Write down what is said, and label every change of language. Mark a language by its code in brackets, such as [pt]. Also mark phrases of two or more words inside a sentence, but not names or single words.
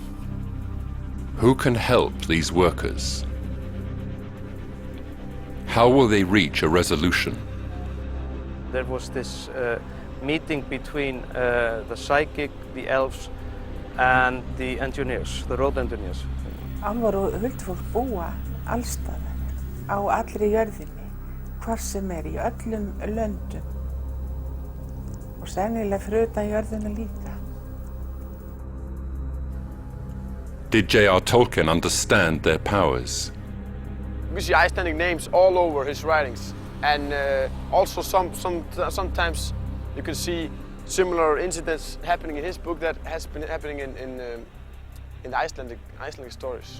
[en] Who can help these workers? How will they reach a resolution? There was this meeting between the psychic, the elves, and the engineers, the road engineers. [is] Álfar og huldfólk búa allstaðar, á allri jörðinni, hvar sem í öllum löndum. Og sennilega fyrir utan jörðina líka. [en] Did J.R. Tolkien understand their powers? We see Icelandic names all over his writings, and also sometimes you can see similar incidents happening in his book that has been happening in the Icelandic stories.